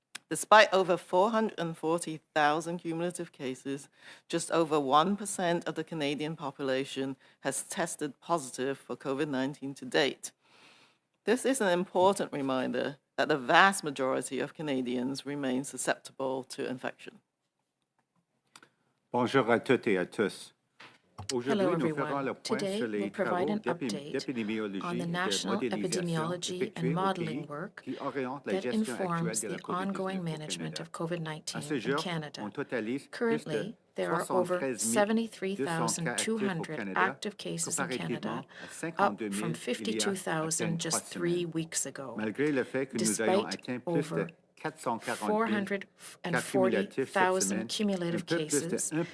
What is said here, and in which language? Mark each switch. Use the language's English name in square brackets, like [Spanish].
[English] Despite over 440,000 cumulative cases, just over 1% of the Canadian population has tested positive for COVID-19 to date. This is an important reminder that the vast majority of Canadians remain susceptible to infection. [French] Bonjour à toutes et à tous. [English] Hello, everyone. Today, we'll provide an update on the national epidemiology and modeling work that informs the ongoing management of COVID-19 in Canada. Currently, there are over 73,200 active cases in Canada, up from 52,000 just 3 weeks ago, despite over 440,000 cumulative cases.